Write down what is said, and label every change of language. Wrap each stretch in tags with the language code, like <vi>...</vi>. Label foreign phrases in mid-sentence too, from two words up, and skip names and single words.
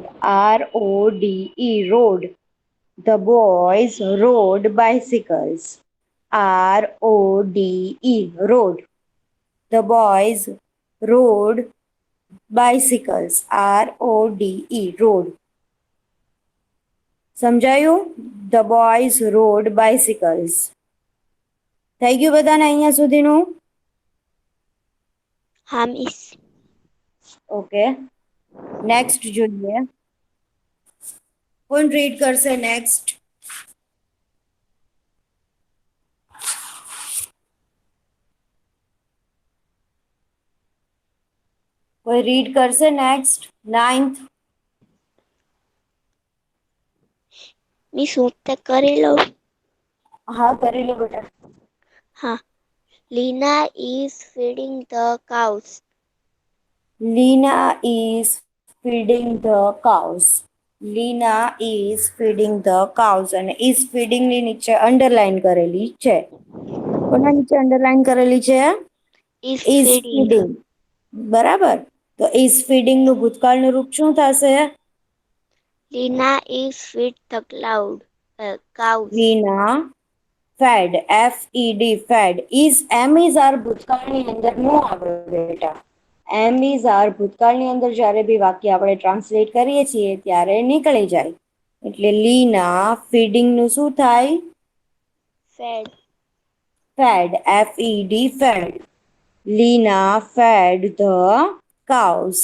<en>RODE રોડ. The boys rode bicycles. RODE road. The boys rode bicycles. RODE road. સમજાયું? The boys rode bicycles.</en> <gu>થઈ ગયું બધાને અહીંયા સુધીનું? હા મિસ. ઓકે, નેક્સ્ટ જોઈએ. કોણ રીડ કરશે નેક્સ્ટ? કોઈ રીડ કરશે નેક્સ્ટ? 9th. મિસ હું તે કરી લઉં. હા, કરી લો બેટા. હા.</gu> <en>Lina is feeding the cows. Lina is feeding the cows. Lina is feeding the cows અને is feeding</en> <gu>ની નીચે અંડરલાઈન કરેલી છે. કોના નીચે અંડરલાઈન કરેલી છે?</gu> <en>Is is feeding. feeding.</en> <gu>બરાબર. તો</gu> <en>is feeding</en> <gu>નું ભૂતકાળનું રૂપ શું થશે?</gu> <en>Lina is feed the cows. Lina fed. FED fed. Is our</en> <gu>ભૂતકાળની અંદર નો આવે બેટા. એમ</gu> <en>is are</en> <gu>ભૂતકાળની અંદર જ્યારે બી વાક્ય આપણે ટ્રાન્સલેટ કરીએ છીએ ત્યારે નીકળી જાય. એટલે લીના ફીડિંગ નું શું થાય?</gu> <en>Fed. Fed. FED fed. Lina fed the cows.</en>